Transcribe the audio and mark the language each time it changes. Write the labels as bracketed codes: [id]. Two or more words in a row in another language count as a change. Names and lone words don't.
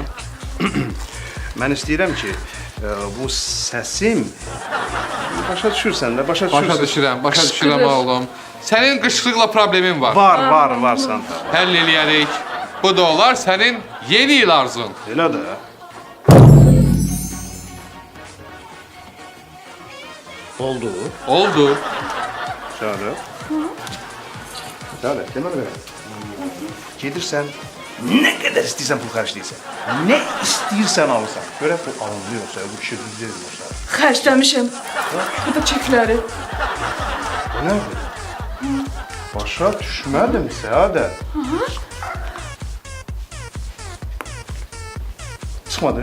[az] Mən istəyirəm ki, bu səsim başa düşürsən də, başa düşürsən. Başa düşürəm oğlum. Sənin qışqırıqla problemin var. Var Santa. Həll eləyərik. Bu da olar sənin yeni il arzun. Elə də. Oldu. Oldu. [tr] Şöyle. Şöyle, demir mi? [az] Gedirsən, [tr] ne kadar [az] istəyirsən pul xərcləyirsən. Ne istəyirsən alırsan. Görə bu alınmıyorsa, bu kişi düz deyilmirsə. Xərcləmişəm. Bu da çekləri. Bu nədir? Başa düşmədim Səadət. Çıxmadı?